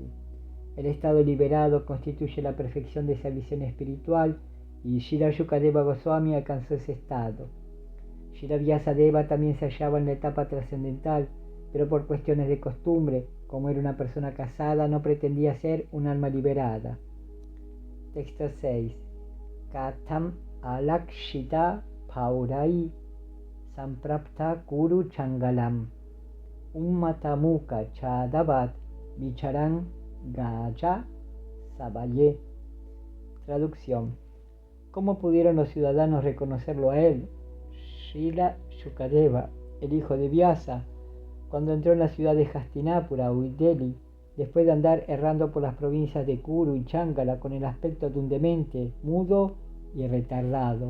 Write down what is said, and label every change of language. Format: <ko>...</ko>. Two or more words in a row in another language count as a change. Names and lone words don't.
<es>El estado liberado constituye la perfección de esa visión espiritual y Srila Shukadeva Goswami alcanzó ese estado. Srila Vyasadeva también se hallaba en la etapa trascendental, pero por cuestiones de costumbre, como era una persona casada, no pretendía ser un alma liberada. Texto 6.</es> <sa>कथम् अलक्षितः पौरैः सम्प्राप्तः कुरु जाङ्गलान् उन्मत्तमूक जडवद् विचरन् गज साह्वये.</sa> <es>Traducción. ¿Cómo pudieron los ciudadanos reconocerlo a él, Srila Shukadeva, el hijo de Vyasa, cuando entró en la ciudad de Hastinapura o Delhi, después de andar errando por las provincias de Kuru y Changala con el aspecto de un demente, mudo y retardado?</es>